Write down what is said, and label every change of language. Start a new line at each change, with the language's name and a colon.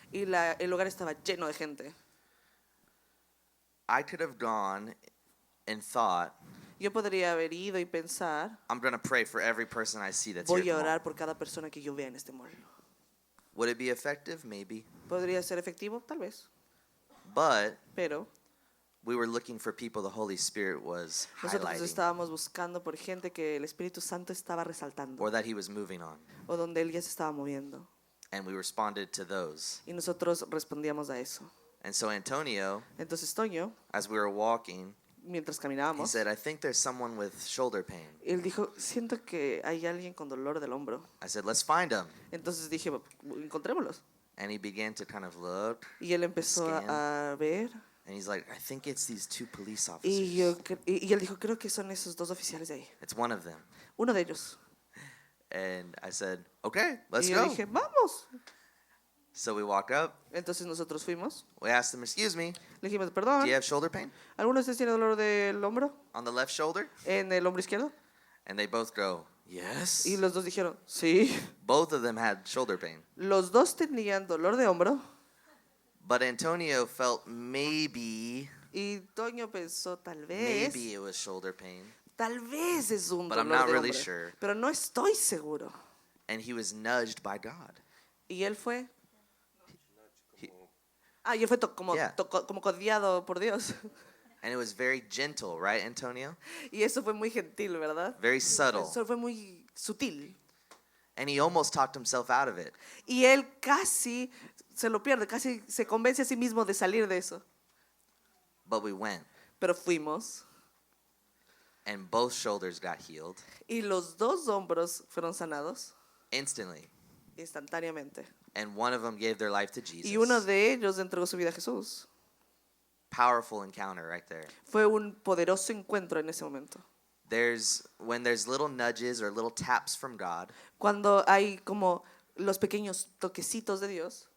Spanish: y el lugar estaba lleno de gente.
English: I could have gone and thought,
Spanish: Yo podría haber ido y pensar,
English: I'm going to pray for every person I see that's here
Spanish: voy
English: at the
Spanish: a
English: mall.
Spanish: orar por cada persona que yo vea en este mall.
English: Would it be effective? Maybe.
Spanish: ¿Podría ser efectivo? Tal vez.
English: But
Spanish: Pero
English: we were looking for people the Holy Spirit was
Spanish: nosotros
English: highlighting
Spanish: estábamos buscando por gente que el Espíritu Santo estaba resaltando
English: or that he was moving on.
Spanish: o donde él ya se estaba moviendo.
English: And we responded to those.
Spanish: Y nosotros respondíamos a eso.
English: And so Antonio,
Spanish: Entonces Toño,
English: as we were walking,
Spanish: mientras
English: he
Spanish: caminábamos,
English: said, I think there's someone with shoulder pain.
Spanish: él dijo, siento que hay alguien con dolor del hombro.
English: I said, let's find him.
Spanish: Entonces dije, encontrémoslos.
English: And he began to kind of look.
Spanish: Y él empezó a ver.
English: And he's like, I think it's these two police
Spanish: Y,
English: officers.
Spanish: y él dijo, creo que son esos dos oficiales de ahí.
English: It's one of them.
Spanish: Uno de ellos.
English: And I said, okay, let's
Spanish: y yo
English: go.
Spanish: dije, vamos.
English: So we walked up.
Spanish: Entonces nosotros fuimos.
English: We asked him, excuse me,
Spanish: Le dijimos, perdón,
English: do you have shoulder pain
Spanish: ¿alguno de ustedes tiene dolor del hombro?
English: on the left shoulder?
Spanish: ¿En el hombro izquierdo?
English: And they both go, yes.
Spanish: Y los dos dijeron, sí.
English: Both of them had shoulder pain.
Spanish: Los dos tenían dolor de hombro.
English: But Antonio felt maybe
Spanish: Y Toño pensó, tal vez,
English: it was shoulder pain.
Spanish: tal vez es un
English: But I'm
Spanish: dolor
English: not
Spanish: de
English: really
Spanish: hombro.
English: sure.
Spanish: Pero no estoy seguro.
English: And he was nudged by God.
Spanish: Y él fue,
English: He-
Spanish: y él fue como,
English: Yeah.
Spanish: como codiado por Dios.
English: and it was very gentle, right, Antonio?
Spanish: Y eso fue muy gentil, ¿verdad?
English: Very subtle.
Spanish: Eso fue muy sutil.
English: And he almost talked himself out of it.
Spanish: Y él casi se lo pierde, casi se convence a sí mismo de salir de eso.
English: But we went,
Spanish: Pero fuimos
English: and both shoulders got healed
Spanish: y los dos hombros fueron sanados
English: instantly.
Spanish: instantáneamente.
English: And one of them gave their life to
Spanish: Y uno
English: Jesus.
Spanish: de ellos entregó su vida a Jesús.
English: Powerful encounter right there.
Spanish: Fue un poderoso encuentro en ese momento.
English: When there's little nudges or little taps from God,
Spanish: Cuando hay como los pequeños toquecitos de Dios,